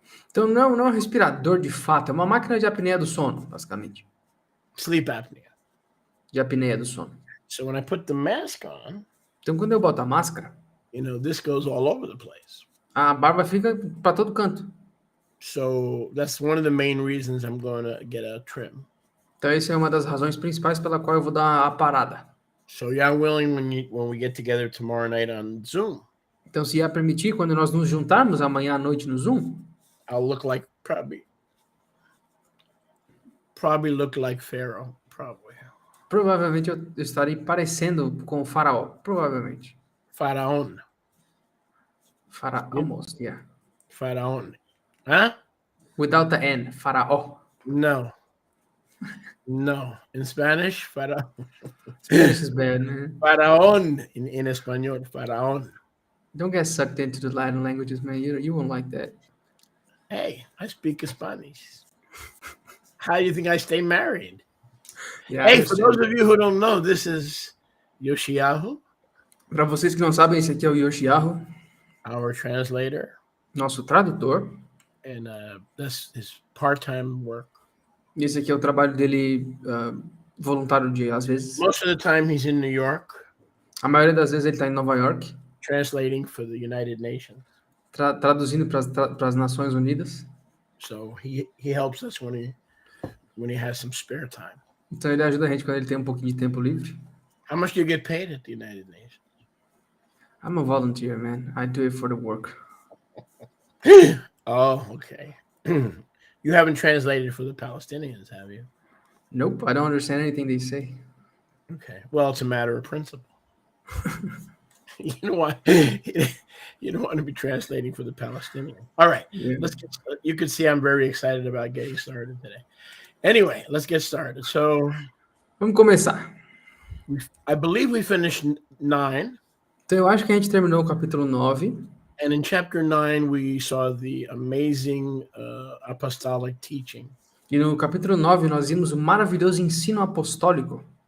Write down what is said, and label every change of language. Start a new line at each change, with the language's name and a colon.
Portuguese: Então não é um respirador de fato, é uma máquina de apneia do sono, basicamente.
English: Sleep apnea.
Portuguese: De apneia do sono.
English: So when I put the mask on,
Portuguese: Então, quando eu boto a máscara,
English: this goes all over the place.
Portuguese: a barba fica para todo canto.
English: So that's one of the main reasons I'm going to get a trim.
Portuguese: Então, essa é uma das razões principais pela qual eu vou dar a parada.
English: So you're willing when we get together tomorrow night on Zoom,
Portuguese: Então, se ia permitir, quando nós nos juntarmos amanhã à noite no Zoom,
English: I'll look like probably look like Pharaoh, probably.
Portuguese: provavelmente eu estarei parecendo com o faraó. Provavelmente.
Spanish: Faraón.
English: Almost, yeah.
Spanish: Faraón. Huh?
English: Without the N, faraó. No. No. In Spanish, faraón. Spanish is bad, man. Faraón in español, faraón. Don't get sucked into the Latin languages, man. You won't like that. Hey, I speak Spanish. How do you think I stay married? Yeah, Hey, for those of you who don't know, this is Yoshiyahu,
Portuguese: Para vocês que não sabem, esse aqui é o Yoshiyahu,
English: our translator,
Portuguese: nosso tradutor.
English: and that's his part-time work.
Portuguese: E esse aqui é o trabalho dele voluntário de, às vezes.
English: Most of the time he's in New York,
Portuguese: A maioria das vezes ele está em Nova York,
English: translating for the United Nations.
Portuguese: traduzindo para as Nações Unidas.
English: So he helps us when he has some spare time.
Portuguese: Então ele ajuda a gente quando ele tem um pouquinho de tempo livre.
English: How much do you get paid at the United Nations? I'm a volunteer, man. I do it for the work. Oh, okay. You haven't translated for the Palestinians, have you? Nope, I don't understand anything they say. Okay. Well, it's a matter of principle. You don't want to be translating for the Palestinians. All right. Yeah. You can see I'm very excited about getting started today. Anyway, let's get started. So
Portuguese: Vamos começar.
English: I believe we finished 9.
Portuguese: Então eu acho que a gente terminou o capítulo 9.
English: And in chapter 9, we saw the amazing apostolic teaching
Portuguese: E no capítulo 9 nós vimos o maravilhoso ensino apostólico